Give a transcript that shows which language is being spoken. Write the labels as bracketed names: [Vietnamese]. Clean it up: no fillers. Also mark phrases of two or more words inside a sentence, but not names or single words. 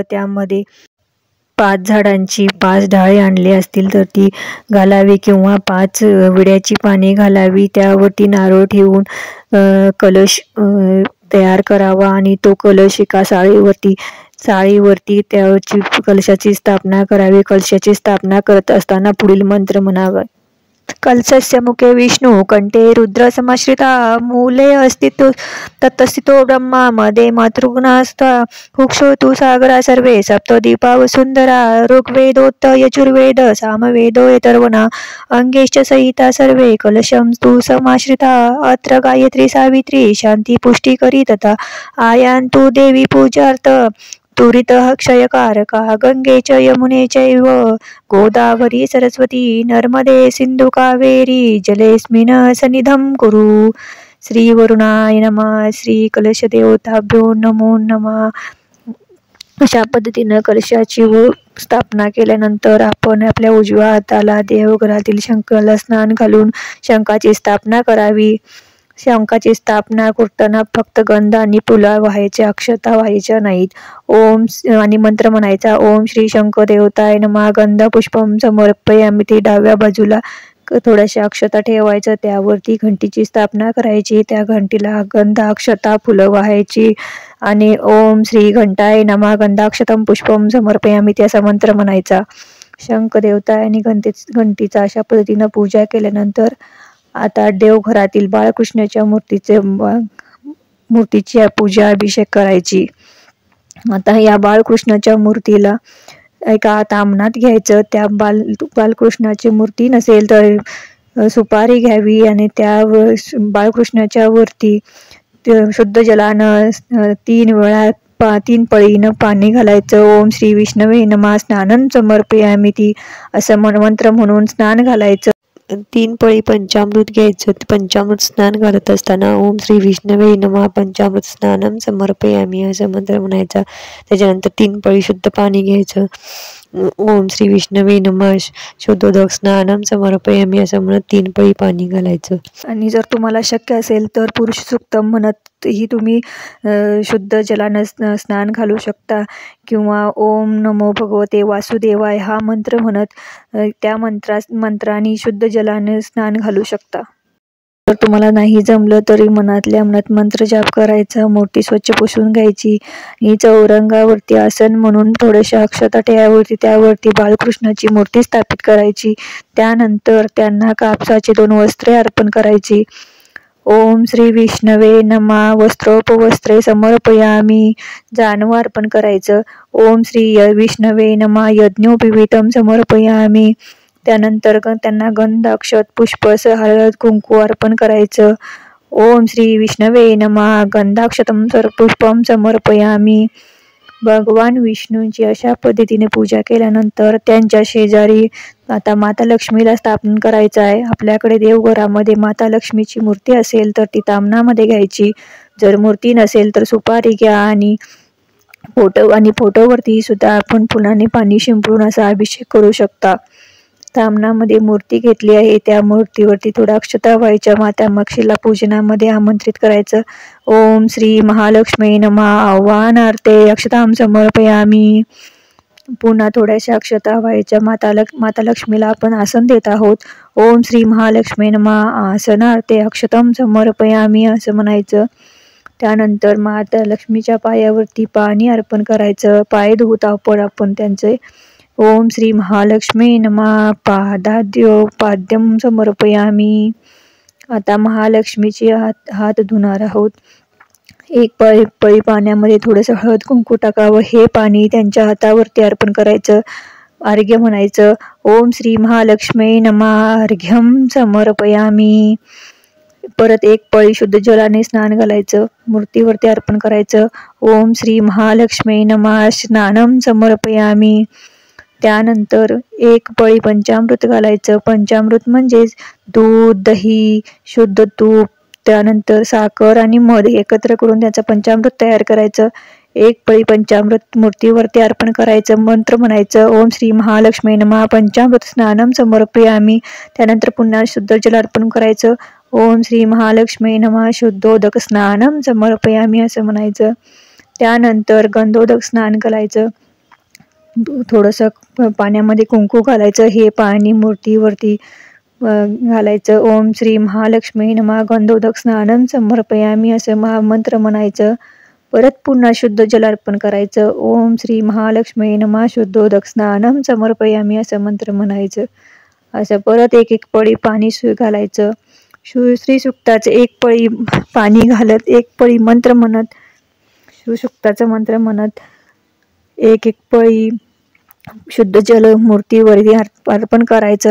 [Marathi] त्यामध्ये 5 झाडांची 5 डाळे आणली असतील तर ती घालावी किंवा 5 विड्याची पाने घालावी. त्यावरती नारळ ठेवून कलश तयार करावा आणि तो कलश एका साळीवरती त्याची कलशाची स्थापना करावी. कलशाची स्थापना करत असताना पुढील मंत्र म्हणावा. [Sanskrit] कलशस्य मुखे विष्णू, कंठे रुद्र समाश्रिता, मूले अस्तित्व तत्स्थितो ब्रह्मा, मध्ये मातृगुणास्ता, हुक्षोतु सागरा सर्वे, सप्तदीपा वसुंधरा, ऋग्वेदोत्त यजुर्वेद, सामवेदो यतर्वणा, अंगेश्च सहिता सर्वे, कलशं तु समाश्रिता, अत्र गायत्री सावित्री, शांती पुष्टी करी तथा आयान्तु देवी पूजार्थ, तुरितः क्षयकारका, गंगे च यमुने चैव गोदावरी सरस्वती नर्मदे सिंधु कावेरी जलेस्मिन् सन्निधं कुरु. श्री वरुणाय नमः. श्री कलश देवताभ्यो नमो नमः. [Marathi] अशा पद्धतीनं कलशाची स्थापना केल्यानंतर आपण आपल्या उजव्या हाताला देवघरातील शंखाला स्नान घालून शंखाची स्थापना करावी. शंखाची स्थापना करताना फक्त गंध आणि फुला व्हायचे, अक्षता व्हायच्या नाहीत. ओम आणि मंत्र म्हणायचा. [Sanskrit] ओम श्री शंख देवताय नमः गंध पुष्पम समर्पयामी. [Marathi] ते डाव्या बाजूला थोड्याशा अक्षता ठेवायचं. त्यावरती घंटीची स्थापना करायची. त्या घंटीला गंध, अक्षता, फुलं व्हायची आणि [Sanskrit] ओम श्री घंटाय नमः गंधाक्षतम पुष्पम समर्पयामी [Marathi] त्याचा मंत्र म्हणायचा. शंख देवताय आणि घंटीचा अशा पद्धतीनं पूजा केल्यानंतर आता देवघरातील बाळकृष्णाच्या मूर्तीची पूजा अभिषेक करायची. आता या बाळकृष्णाच्या मूर्तीला एका ताम्हणात घ्यायचं. त्या बालकृष्णाची मूर्ती नसेल तर सुपारी घ्यावी आणि त्या बाळकृष्णाच्या वरती शुद्ध जलानं 3 वेळा 3 पळीनं पाणी घालायचं. [Sanskrit] ओम श्री विष्णवे नमः स्नानं समर्पयामी [Marathi] ती असं मंत्र म्हणून स्नान घालायचं. 3 पळी पंचामृत घ्यायचं. पंचामृत स्नान घालत असताना [Sanskrit] ओम श्री विष्णवे नमः पंचामृत स्नानम समर्पयामी [Marathi] असं मंत्र म्हणायचा. त्याच्यानंतर 3 पळी शुद्ध पाणी घ्यायचं. [Sanskrit] ओम श्री विष्णवे नमः शुद्धोदक स्नानम समर्पयामी [Marathi] असं म्हणत 3 पळी पाणी घालायचं. आणि जर तुम्हाला शक्य असेल तर पुरुष सूक्तम म्हणत ही तुम्ही शुद्ध जलानं स्नान घालू शकता किंवा [Sanskrit] ओम नमो भगवते वासुदेवाय [Marathi] हा मंत्र म्हणत त्या मंत्राने शुद्ध जलाने स्नान घालू शकता. जर तुम्हाला नाही जमलं तरी मनातल्या मनात मंत्र जाप करायचा. मूर्ती स्वच्छ पुसून घ्यायची आणि चौरंगावरती आसन म्हणून थोड्याशा अक्षता ठेवावरती त्यावरती बाळकृष्णाची मूर्ती स्थापित करायची. त्यानंतर त्यांना कापसाची 2 वस्त्रे अर्पण करायची. [Sanskrit] ओम श्री विष्णवे नमः वस्त्रोपवस्त्रे समर्पयामी, [Marathi] जानवं अर्पण करायचं. [Sanskrit] ओम श्री विष्णवे नमः यज्ञोपवीतं समर्पयामी, [Marathi] त्यानंतर त्यांना गंध अक्षत पुष्प हळद कुंकू अर्पण करायचं. [Sanskrit] ओम श्री विष्णवे नमः गंधाक्षतं पुष्पम समर्पयामी. [Marathi] भगवान विष्णूंची अशा पद्धतीने पूजा केल्यानंतर त्यांच्या शेजारी आता माता लक्ष्मीला स्थापन करायचं आहे. आपल्याकडे देवघरामध्ये माता लक्ष्मीची मूर्ती असेल तर ती तामणामध्ये घ्यायची. जर मूर्ती नसेल तर सुपारी घ्या आणि फोटोवरती सुद्धा आपण फुलाने पाणी शिंपडून असा अभिषेक करू शकता. तामणामध्ये मूर्ती घेतली आहे, त्या मूर्तीवरती थोडा अक्षता व्हायच्या. माता लक्ष्मीला पूजनामध्ये आमंत्रित करायचं. [Sanskrit] ओम श्री महालक्ष्मी नमः आव्हानार्थे अक्षतां समर्पयामी. [Marathi] पुन्हा थोड्याशा अक्षता व्हायच्या. माता लक्ष्मीला आपण आसन देत आहोत. [Sanskrit] ओम श्री महालक्ष्मी नमः आसनार्थे अक्षतां समर्पयामी [Marathi] असं म्हणायचं. त्यानंतर माता लक्ष्मीच्या पायावरती पाणी अर्पण करायचं. पाय धुवत आहोत आपण त्यांचे. [Sanskrit] ओम श्री महालक्ष्मी नमः पाद्यं समर्पयामी. [Marathi] आता महालक्ष्मीचे हात धुणार आहोत. एक पळी पाण्यामध्ये थोडंसं हळद कुंकू टाकावं. हे पाणी त्यांच्या हातावरती अर्पण करायचं. अर्घ्य म्हणायचं. [Sanskrit] ओम श्री महालक्ष्मी नमः अर्घ्यं समर्पयामी. [Marathi] परत एक पळी शुद्ध जलाने स्नान घालायचं. मूर्तीवरती अर्पण करायचं. [Sanskrit] ओम श्री महालक्ष्मी नमः स्नानं समर्पयामी. [Marathi] त्यानंतर एक पळी पंचामृत घालायचं. पंचामृत म्हणजेच दूध दही शुद्ध तूप त्यानंतर साखर आणि मध एकत्र करून त्याचं पंचामृत तयार करायचं. एक पळी पंचामृत मूर्तीवरती अर्पण करायचं. मंत्र म्हणायचं. [Sanskrit] ओम श्री महालक्ष्मी नमः पंचामृत स्नानं समर्पयामी. [Marathi] त्यानंतर पुन्हा शुद्ध जल अर्पण करायचं. [Sanskrit] ओम श्री महालक्ष्मी नमः शुद्धोदक स्नानं समर्पयामी [Marathi] असं म्हणायचं. त्यानंतर गंधोदक स्नान घालायचं. थोडंसं पाण्यामध्ये कुंकू घालायचं. हे पाणी मूर्तीवरती घालायचं. [Sanskrit] ओम श्री महालक्ष्मी नमः गंधोदक स्नानं समर्पयामी [Marathi] असं महामंत्र म्हणायचं. परत पुन्हा शुद्ध जल अर्पण करायचं. [Sanskrit] ओम श्री महालक्ष्मी नमः शुद्धोदक स्नानं समर्पयामी [Marathi] असं मंत्र म्हणायचं. असं परत एक पळी पाणी घालायचं. श्री सुक्ताचं एक पळी पाणी घालत एक पळी मंत्र म्हणत शिवसुक्ताचं मंत्र म्हणत एक पळी शुद्ध जल मूर्तीवरती अर्पण करायचं.